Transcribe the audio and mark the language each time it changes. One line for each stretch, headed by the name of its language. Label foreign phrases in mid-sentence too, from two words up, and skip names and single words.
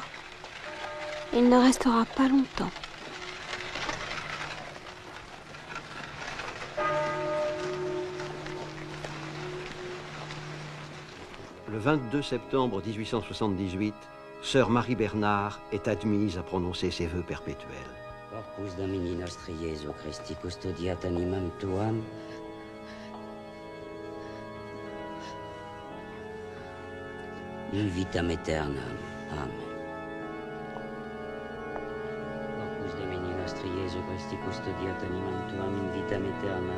French: Il ne restera pas longtemps. Le 22 septembre 1878, Sœur Marie Bernard est admise à prononcer ses vœux perpétuels.
Latin: Corpus Domini nostri Jesu Christi custodiat animam tuam. In vitam aeternam. Amen. Corpus Domini nostri Jesu Christi custodiat animam tuam in vitam aeternam.